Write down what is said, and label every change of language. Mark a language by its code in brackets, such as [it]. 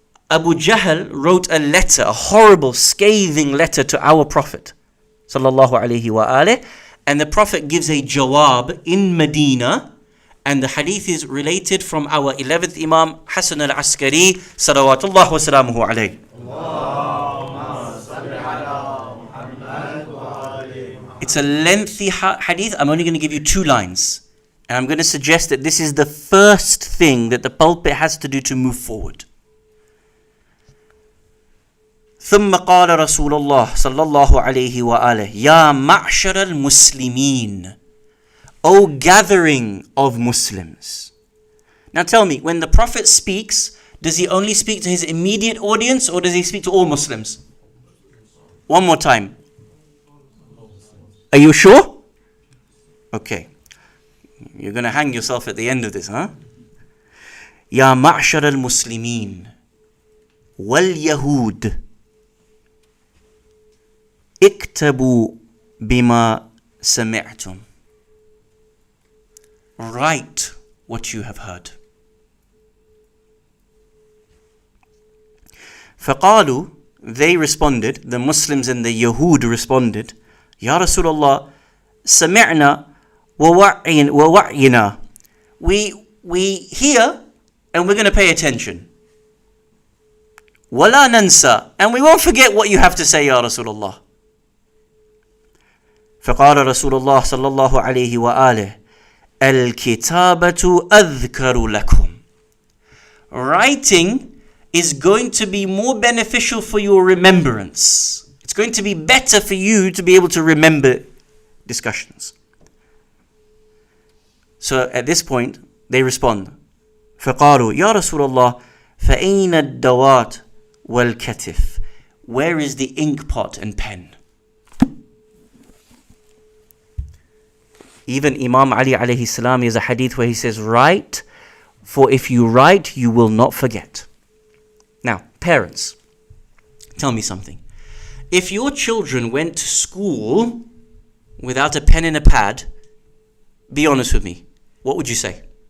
[en] Abu Jahl wrote a letter, a horrible, scathing letter to our Prophet sallallahu alaihi wasallam, and the Prophet gives a jawab in Medina, and the hadith is related from our 11th Imam Hasan al-Askari salawatullah wa salamuhu alayhi. It's a lengthy hadith. I'm only going to give you 2 lines, and I'm going to suggest that this is the first thing that the pulpit has to do to move forward. [ar] ثم قال رسول الله صلى الله عليه وآله يا معشر المسلمين, [en] O gathering of Muslims. Now tell me, when the Prophet speaks, does he only speak to his immediate audience, or does he speak to all Muslims? One more time. Are you sure? Okay. You're going to hang yourself at the end of this, huh? [ar] Ya ma'shar al-Muslimin wal-Yahud iktabu bima sami'tum. [en] Write what you have heard. [ar] فقالوا, [en] they responded, the Muslims and the Yahud responded, [ar] Ya Rasulullah, sami'na wa wa'yina. [en] We hear and we're going to pay attention. [ar] Wala nansa, [en] and we won't forget what you have to say, [ar] Ya Rasulullah. فقال رسول الله صلى الله عليه وآله الكتابة أذكر لكم. [en] Writing is going to be more beneficial for your remembrance. It's going to be better for you to be able to remember discussions. So at this point, they respond. [ar] فقالوا يا رسول الله فأين الدوات والكتف. [en] Where is the ink pot and pen? Even Imam Ali alayhi salam has a hadith where he says, write, for if you write, you will not forget. Now, parents, tell me something. If your children went to school without a pen and a pad, be honest with me, what would you say?